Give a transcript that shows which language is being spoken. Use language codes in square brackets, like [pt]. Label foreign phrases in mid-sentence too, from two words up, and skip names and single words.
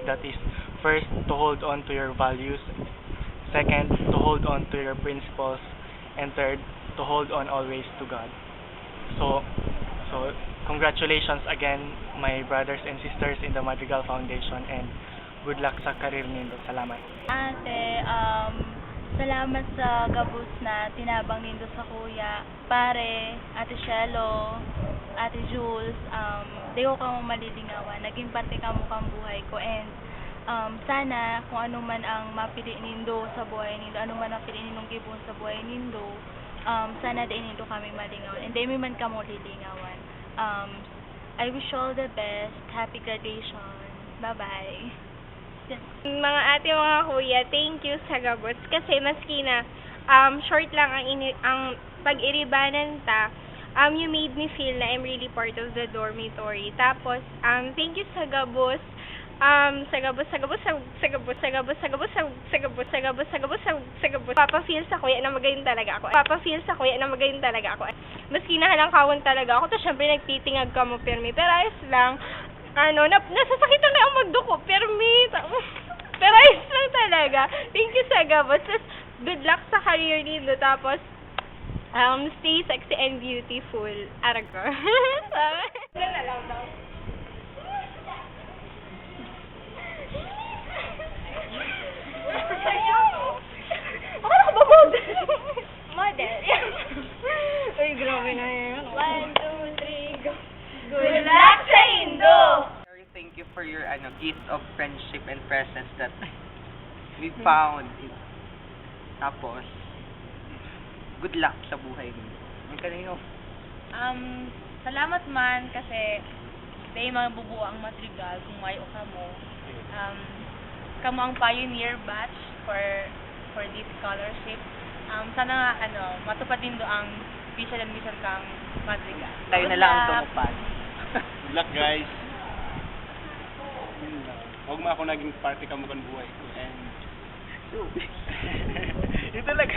[en] That is, first, to hold on to your values; second, to hold on to your principles; and third, to hold on always to God. So congratulations again, my brothers and sisters in the Madrigal Foundation, and good luck [bik] sa career nindo. Salamat. Ate, salamat sa gabos na tinabang nindo sa kuya, pare, Ate Shelo, Ate Jules. Di ko ka mo malilingawan, naging parte ka mo kang buhay ko, and sana kung ano man ang mapili nindo sa buhay nindo, ano man ang pili nindong gibon sa buhay nindo, sana din nindo kami malingawan, and di man ka mo lilingawan. [en] I wish you all the best. Happy graduation. Bye-bye. [bik] Mga ate, mga kuya, [en] thank you [bik] sa gabos, kasi maski na short lang ang pag-iribanan ta, [en] you made me feel na I'm really part of the dormitory. [bik] Tapos [en] thank you [bik] sa gabos, Papa-feel sa kuya na magayon talaga ako. Maski na halangkawan talaga ako, to syempre nagtitingag ka mo permi, pero ayos lang. Nasasakitan na ako magduko, pero ayos lang talaga. [en] Thank you [bik] sa gabos. [en] Good luck sa career [bik] nindo, tapos [en] stay sexy and beautiful. [bik] Arago. [tl] Wala na lang daw. Akala ko ba model? Model. Uy, grabe na yan. [en] 1, 2, 3, go. Good luck sa Indo! Thank you for your gift of friendship and presence that we found. [bik] Tapos, [en] good luck [bik] sa buhay mo. [tl] Ang kanino? [bik] Salamat man kasi day mga bubuo ang Madrigal kung mayo ka mo. Kamo ang [en] pioneer batch for this scholarship. [bik] Sana nga matupad din do ang [en] special and mission [bik] kang Madrigal. [tl] Tayo na lang tumupad. [en] Good luck, guys. [tl] Yun lang. Huwag mo ako naging party [bik] ka mo kan buhay ko. [tl] And... Yun talaga.